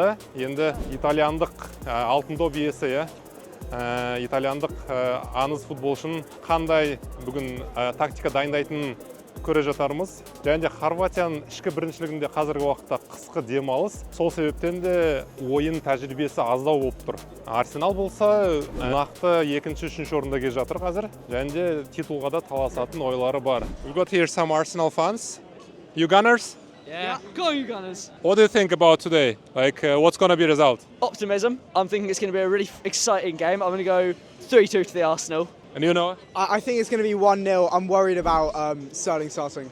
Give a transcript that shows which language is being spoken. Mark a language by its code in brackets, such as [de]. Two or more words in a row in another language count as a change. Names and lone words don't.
[kk] Енді итальяндық алтын доп иесі, итальяндық аңыз футболшының қандай бүгін тактика дайындайтынын көре жатармыз. Және де Хорватияның ішкі біріншілігінде қазіргі уақытта қысқы демалыс. Сол себептен де ойын тәжірибесі аздау болып тұр. Арсенал болса нақты 2-3 орында келе жатыр қазір. Және де титулға да таласатын ойлары бар. [en] We got here some Arsenal fans. You Gunners? Yeah. Go you Gunners! What do you think about today? Like, what's going to be the result? Optimism. I'm thinking it's going to be a really exciting game. I'm going to go 3-2 to the Arsenal. And you know? I think it's going to be 1-0. I'm worried about Sterling starting.